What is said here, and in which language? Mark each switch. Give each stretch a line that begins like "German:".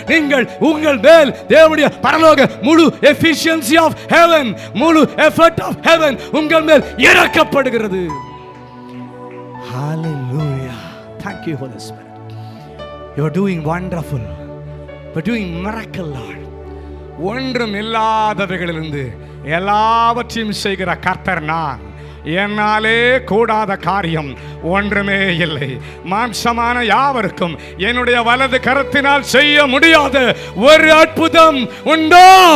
Tamil: நீங்கள் உங்கள் மேல் தேவனுடைய பரலோக முழு
English: efficiency of heaven,
Tamil: முழு
English: effort of heaven
Tamil: உங்கள் மேல் இறக்கப்படுகிறது.
English: Hallelujah. Thank you, Holy Spirit. You are doing wonderful. You are doing miracle, Lord.
Tamil: ஒன்றும் இல்லாதவைகளிலிருந்து எல்லாவற்றையும் செய்கிற கர்த்தர் நான். என்னாலே கூடாத காரியம் ஒன்றுமே இல்லை. மாம்சமான யாவருக்கும் என்னுடைய வலது கரத்தினால் செய்ய முடியாத ஒரு அற்புதம் உண்டோ?